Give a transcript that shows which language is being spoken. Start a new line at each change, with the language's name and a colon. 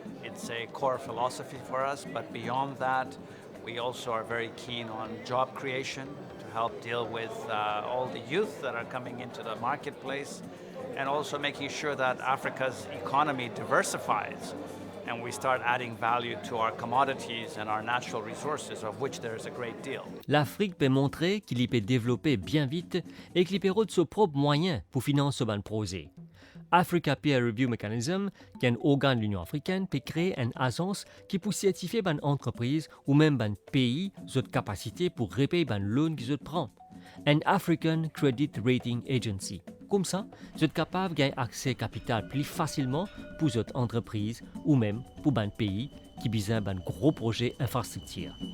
English: It's a core philosophy for us, but beyond that, we also are very keen on job creation to help deal with all the youth that are coming into the marketplace, and also making sure that Africa's economy diversifies and we start adding value to our commodities and our natural resources, of which there is a great deal.
French: L'Afrique peut montrer qu'il y peut développer bien vite et qu'il peut avoir de ses propres moyens pour financer ce projet. Africa Peer Review Mechanism, qui est un organe de l'Union africaine, peut créer une agence qui peut certifier une entreprise ou même un pays cette capacité pour repayer une loan qu'ils prennent. Un African Credit Rating Agency. Comme ça, vous êtes capable de gagner accès au capital plus facilement pour votre entreprise ou même pour un pays qui a besoin d'un gros projet infrastructure.